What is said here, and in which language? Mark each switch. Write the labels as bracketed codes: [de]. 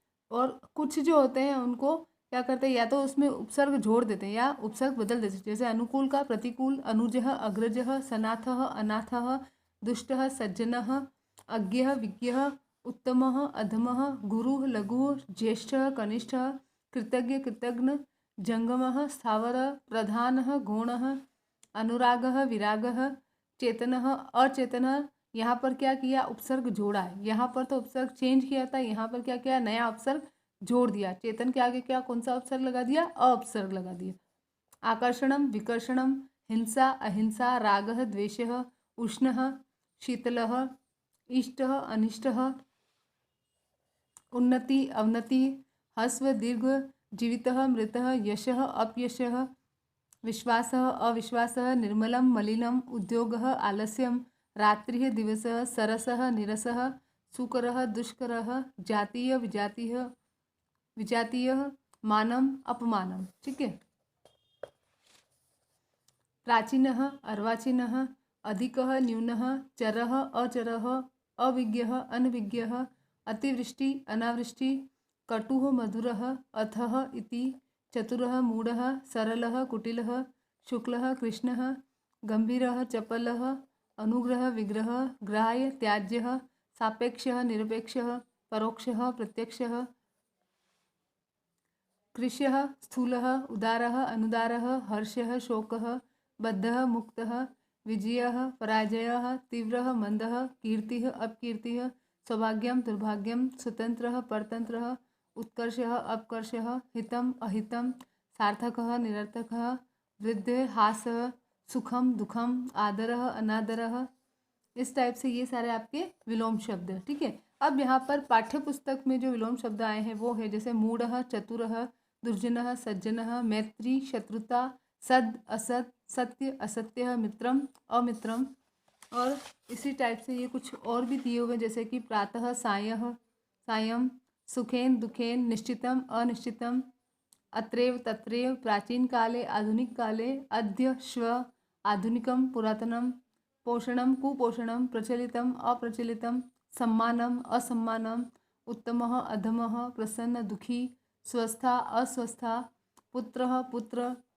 [hi] और कुछ जो होते हैं उनको क्या करते हैं, या तो उसमें उपसर्ग जोड़ देते हैं या उपसर्ग बदल देते हैं, जैसे अनुकूल का प्रतिकूल, [sa] अनुजः अग्रजः, सनाथः अनाथः, दुष्टः सज्जनः, अज्ञः विज्ञः, उत्तमः अधमः, गुरुः लघुः, ज्येष्ठः कनिष्ठः, कृतज्ञ कृतघ्न, जंगमः स्थावरः, प्रधानः गौणः, अनुरागः विरागः, चेतनः अचेतनः। [hi] यहाँ पर क्या किया, उपसर्ग जोड़ा है। यहाँ पर तो उपसर्ग चेंज किया था, यहाँ पर क्या किया, नया उपसर्ग जोड़ दिया। चेतन के आगे क्या, कौन सा उपसर्ग लगा दिया, अपसर्ग लगा दिया। [sa] आकर्षणम विकर्षणम, हिंसा अहिंसा, रागः द्वेषः, उष्णः शीतलः, इष्टः अनिष्टः, उन्नति अवनति, हस्व दीर्घ, जीवितः मृतः, यशः अपयशः, विश्वासः अविश्वासः, निर्मलं मलिनम, उद्योगः आलस्यम, रात्रिः दिवसः, सरसः निरसः, सुकरः दुष्करः जातीय विजातीय विजातीय मानम अपमानम। [hi] ठीक है। [sa] प्राचीनः अर्वाचीनः अधिकः न्यूनः चरः अचरः अविज्ञः अनविज्ञः अतिवृष्टि अनावृष्टि कटुः मधुरः अथः इति चतुरः मूढः सरलः कुटिलः शुक्लः कृष्णः गंभीरः चपलः अनुग्रह विग्रह ग्राह्य त्याज्यः सापेक्षः निरपेक्षः परोक्षः प्रत्यक्षः कृष्यः स्थूलः उदारः अनुदारः हर्षः शोकः बद्धः मुक्तः विजयः पराजयः तीव्रः मंदः कीर्तिः अपकीर्तिः सौभाग्यं दुर्भाग्यं स्वतंत्रः परतंत्रः उत्कर्षः अपकर्षः हितम् अहितं सार्थकः निरर्थकः वृद्धि हासः सुखम दुखम आदरः अनादरः। [hi] इस टाइप से ये सारे आपके विलोम शब्द हैं। ठीक है। अब यहाँ पर पाठ्य पुस्तक में जो विलोम शब्द आए हैं वो है जैसे [sa] मूढ़ः चतुरः दुर्जनः सज्जनः मैत्री शत्रुता सद असद सत्य असत्य मित्रम अमित्रम। [hi] और इसी टाइप से ये कुछ और भी दिए हुए जैसे कि [sa] प्रातः सायः सायं सुखेन दुखेन निश्चितम अनिश्चितम अत्रैव तत्रैव प्राचीन काले आधुनिक काले अद्य श्व आधुनिकम पुरातनम पोषणम कुपोषणम प्रचलितम अप्रचलितम सम्मानम असम्मानम उत्तमः अधमः प्रसन्न दुखी स्वस्था अस्वस्था पुत्रः पुत्र।